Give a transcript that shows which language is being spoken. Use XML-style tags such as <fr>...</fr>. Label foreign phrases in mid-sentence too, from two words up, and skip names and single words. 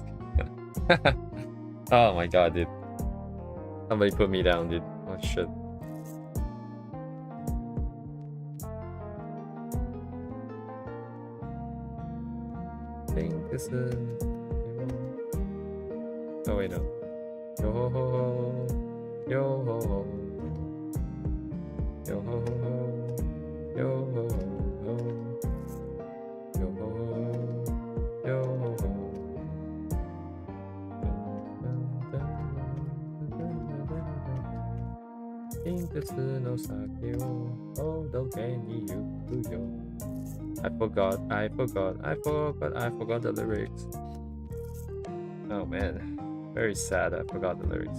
<en>Oh my god, dude. Somebody put me down, dude. Oh shit. Oh wait, no. Yo ho ho ho. Yo ho ho. Yo ho ho ho. Yo ho ho ho. Yo ho ho ho. Yo ho ho. I forgot the lyrics. Oh man, very sad. I forgot the lyrics.</en>